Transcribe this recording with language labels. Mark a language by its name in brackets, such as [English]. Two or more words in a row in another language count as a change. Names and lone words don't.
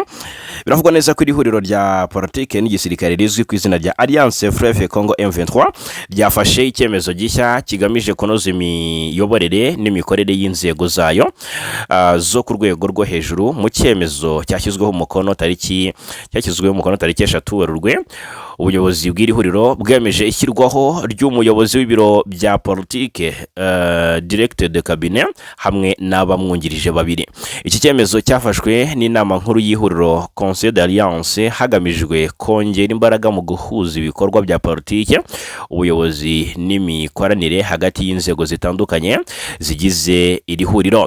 [Kinyarwanda] Biravugwa neza ko iri huriro rya politike n'igisirikare rizwi ku izina rya Alliance Fleuve Congo M23 ryafashe icyemezo gishya kigamije kunoza imiyoborere n'imikorere y'inzego zayo zo ku rwego rwo hejuru. Mu cyemezo cyashyizweho umukono tariki 3 Werurwe, ubuyobozi bw'iri huriro bwemeje ishyirwaho ry'umuyobozi w'ibiro bya politike [French] directeur de cabinet [Kinyarwanda] hamwe n'abamwungirije babiri. Iki cyemezo cyafashwe n'inama nkuru y'ihuriro Conseil d'Alliance hagamijwe kongera imbaraga mu guhuza ibikorwa bya politike, ubuyobozi n'imikoranire hagati y'inzego zitandukanye zigize iri huriro.